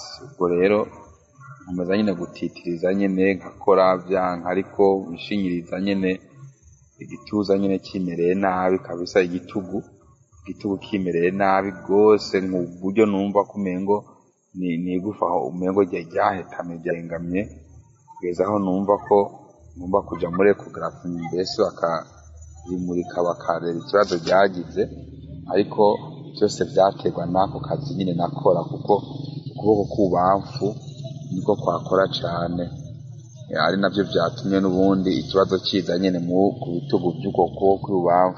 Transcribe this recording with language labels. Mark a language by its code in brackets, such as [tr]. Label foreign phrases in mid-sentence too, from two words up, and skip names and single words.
[rn] Ubwo rero nkomeza nyene gutitiriza nyene nkakora byanka, ariko bishinyiriza nyene igituza nyene kimereye nabi kabisa, igitugu kimereye nabi gose, mu buryo numva kumengo nigufa aho umengo ryahetamye ryahengamye, kugeza aho numva ko ngomba kuja muri ecography mbese bakabimurika bakareba ikibazo byagize. Ariko byose byaterwa n'ako kazi nyine nakora, kuko ukuboko k'ububamfu niko kwakora cyane, ari nabyo byatumye n'ubundi ikibazo kiza nyine ku bitugu by'uko kuboko kw'ububamfu.